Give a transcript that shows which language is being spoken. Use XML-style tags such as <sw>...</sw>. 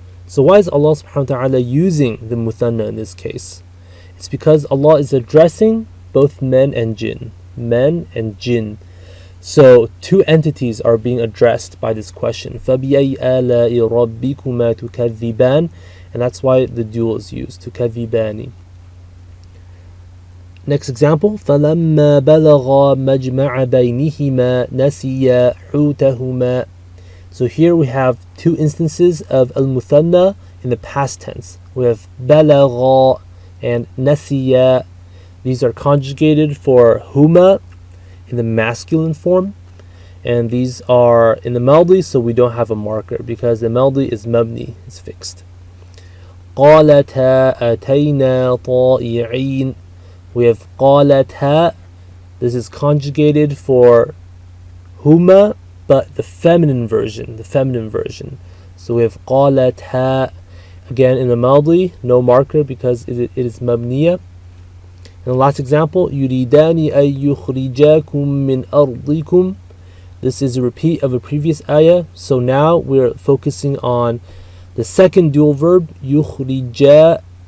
<en>So why is Allah subhanahu wa ta'ala using the muthanna in this case? It's because Allah is addressing both men and jinn. men, and jinn. So two entities are being addressed by this question.</en> <ar>فَبِأَيِّ آلَاءِ رَبِّكُمَا تُكَذِّبَانِ,</ar> <en>and that's why the dual is used, تُكَذِّبَانِ. Next example,</en> <ar>فَلَمَّا بَلَغَا مَجْمَعَ بَيْنِهِمَا نَسِيَا حُوتَهُمَا.</ar> <en>So here we have two instances of al-muthanna in the past tense. We have بَلَغَا and نَسِيَا. These are conjugated for huma in the masculine form, and these are in the maldi, so we don't have a marker because the maldi is mabni, it's fixed.</en> <ar>قَالَتَا أَتَيْنَا طَائِعِينَ.</ar> <en>We have قَالَتَا. This is conjugated for huma, but the feminine version. So we have قَالَتَا. Again, in the maldi, no marker because it is mabniya. And the last example,</en> <ar>يُرِيدَانِ أَن يُخْرِجَاكُم مِّنْ أَرْضِكُمْ.</ar> <en>This is a repeat of a previous ayah. So now we're focusing on the second dual verb, يُخْرِجَا.</en>